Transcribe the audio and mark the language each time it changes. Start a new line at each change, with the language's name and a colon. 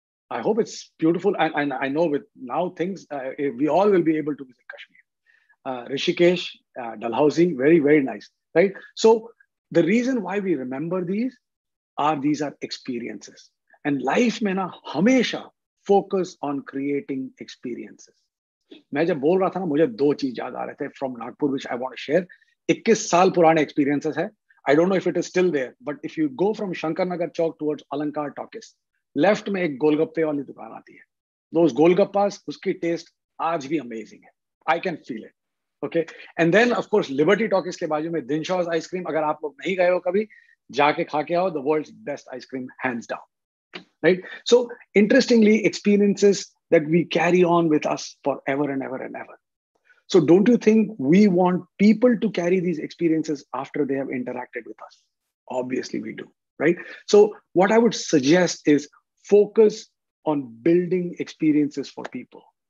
English: I hope it's beautiful. And I know with now things, we all will be able to visit Kashmir. Rishikesh, Dalhousie, very, very nice, right? So the reason why we remember these are experiences. And life
Hindi: mein na hamesha
English: focus on creating experiences.
Hindi: मैं जब बोल रहा था ना, मुझे दो चीज याद आ रहे थे
English: from Nagpur, which I want to share.
Hindi: 21 साल पुराने experiences है.
English: I don't know if it is still there, but if you go from Shankar Nagar Chowk towards Alankar Talkies, left
Hindi: में एक गोलगप्पे वाली दुकान आती है.
English: Those golgappas,
Hindi: उसकी taste आज भी amazing है.
English: I can feel it. Okay, and then of course Liberty Talkies
Hindi: के बाजू में
English: Dinshaw's ice cream.
Hindi: अगर आप लोग नहीं गए हो कभी, जाके खा के आओ.
English: The world's best ice cream, hands down. Right? So interestingly, experiences that we carry on with us forever and ever and ever. So don't you think we want people to carry these experiences after they have interacted with us? Obviously we do, right? So what I would suggest is focus on building experiences for people.